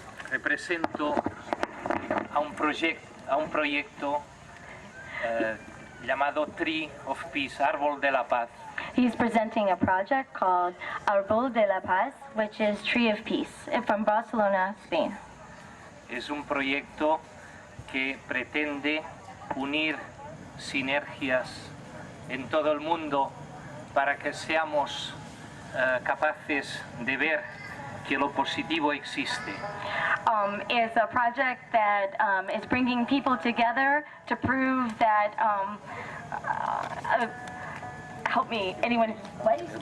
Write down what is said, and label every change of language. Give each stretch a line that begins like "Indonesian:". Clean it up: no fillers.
Spanish: Represento a un proyecto llamado Tree of Peace, Árbol de la Paz.
English: He's presenting a project called Arbre de la Paz, which is Tree of Peace, from Barcelona, Spain.
Spanish: Es un proyecto que pretende unir sinergias en todo el mundo para que seamos capaces de ver que lo positivo existe.
English: It's a project that is bringing people together to prove that help me, anyone, what?